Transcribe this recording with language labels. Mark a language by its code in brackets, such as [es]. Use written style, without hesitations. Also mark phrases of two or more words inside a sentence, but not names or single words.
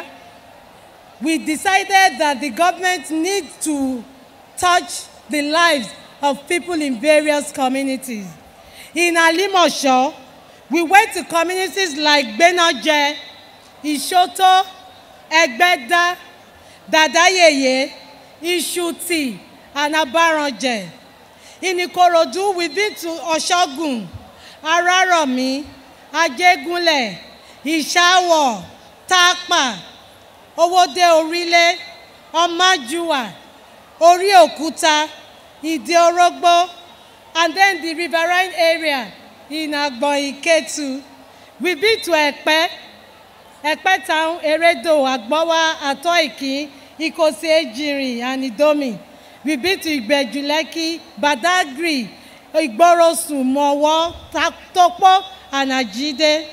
[en] We decided that the government needs to touch the lives of people in various communities. In Alimosho, we went to communities like Benoje, Ishoto, Egbeda, Dadayeye, Ishuti, and Abaronje. In Ikorodu, we've been to Oshogun, Araromi, Ajegunle, Ishawo, Takpa, Owode Orile, Omajuwa, Ori Okuta, Ide Orogbo, and then the riverine area in Agboiketu. We've been to Ekpe Town, Eredo, Agbowa, Atoiki, Ikosi Ejiri, and Idomi. We've been to Ibejuleki, Badagry, Igborosu, Mowo, Topo, and Ajide.